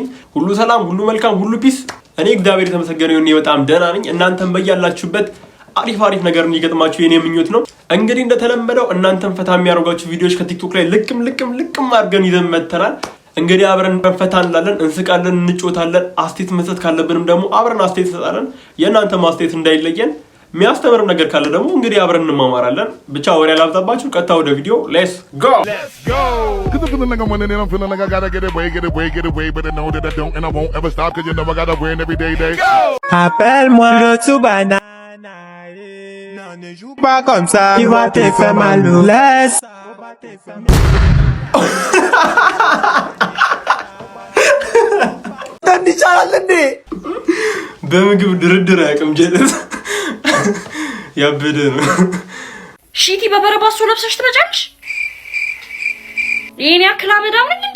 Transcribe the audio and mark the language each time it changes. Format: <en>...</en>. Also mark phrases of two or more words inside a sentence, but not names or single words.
<am>ሁሉ ሰላም፣ ሁሉ መልካም፣ ሁሉ ፒስ። እኔ እግዚአብሔር የተመሰገነ ይሁን በጣም ደህና ነኝ። እናንተም በያላችሁበት አሪፍ ነገር እንዲገጥማችሁ የኔ ምኞት ነው። እንግዲህ እንደተለመደው እናንተም ፈታ የሚያደርጓችሁ ቪዲዮዎች ከቲክቶክ ላይ ልቅም አድርገን ይዘን መጥተናል። እንግዲህ አብረን ፈታ እንላለን፣ እንስቃለን፣ እንጮታለን። አስቴት መስጠት ካለብንም ደግሞ አብረን አስቴት እንሰጣለን። የእናንተ ማስቴት እንዳይለየን። የሚያስተምር ነገር ካለ ደግሞ እንግዲህ አብረን እንማማራለን። ብቻ ወሬ አላብዛባችሁ፣ ቀጥታ ወደ ቪዲዮ</am> <en>let's go።</en> <fr>Appelle-moi le Tsubana. Non, ne joue pas comme ça. Tu vas te faire mal. Laisse.</fr> <am>በምግብ ድርድር አያውቅም ጀለስ ያበደ ነው። ሺቲ በበረባሶ ለብሰሽ ትመጫለሽ? የኔ አክላ መዳም ነኝ እንዴ?</am>